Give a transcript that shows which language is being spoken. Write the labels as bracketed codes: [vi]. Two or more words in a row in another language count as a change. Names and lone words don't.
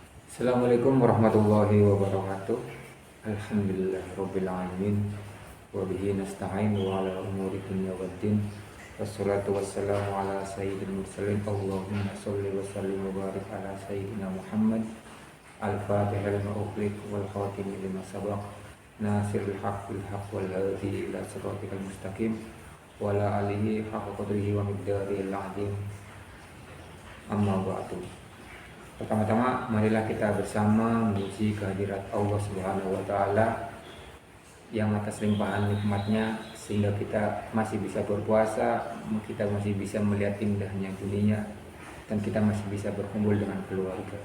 [ar] السلام عليكم ورحمة الله وبركاته. الحمد لله رب العالمين. وبه نستعين وعلى أمور الدنيا والدين. والصلاة والسلام على سيد المرسلين. اللهم صل وسلم وبارك على سيدنا محمد. الفاتح لما أغلق والخاتم لما سبق. ناصر الحق بالحق والهادي إلى صراط المستقيم. وعلى آله حق قدره ومقداره العظيم. أما بعد. [id] Pertama-tama marilah kita bersama memuji kehadirat Allah [ar] سبحانه وتعالى [id] yang atas limpahan nikmatnya sehingga kita masih bisa berpuasa, kita masih bisa melihat indahnya dunia, dan kita masih bisa berkumpul dengan keluarga.